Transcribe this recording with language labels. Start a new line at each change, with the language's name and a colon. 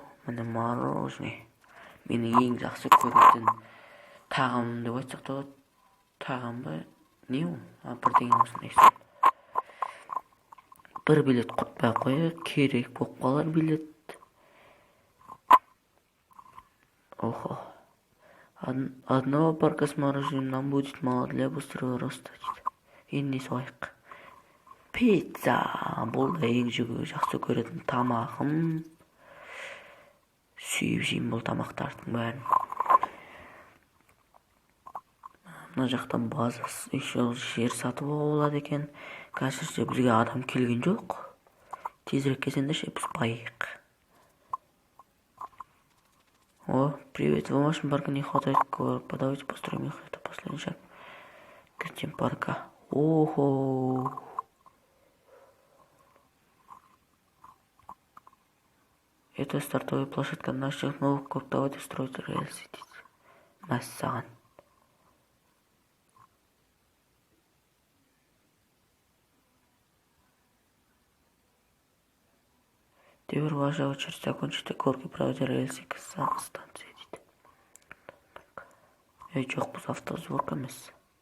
Kazakh: Міне мороженое. Менің ең жақсы көретін тағам деп айтсақ та болады. Тағам ба? Не ол? Бірдеңе болсын несі. Бір билет құтпай қойып, керек болып қалар билет. Охо.
Russian: Одного парка с мороженым нам будет мало для быстрого роста.
Kazakh: Енді не солайық. Пицца. Бұл да ең жақсы көретін тамағым. Сүйіп жеймін бұл тамақтардың бәрін. Мына жақта базасы жер сатып болады екен. Қазірше бізге адам келген жоқ. Тезірек келсеңдерші біз байық.
Russian: Привет, в вашем парке не хватает горок. Давайте построим их. Это последний шаг к этим парка. Ого. Это стартовая площадка наших новых коп. Давайте строить рельсы. Мәссаған. Теперь ваша очередь закончить горки, проводя рельсы к станции.
Kazakh: Жоқ, біз автосборка емес.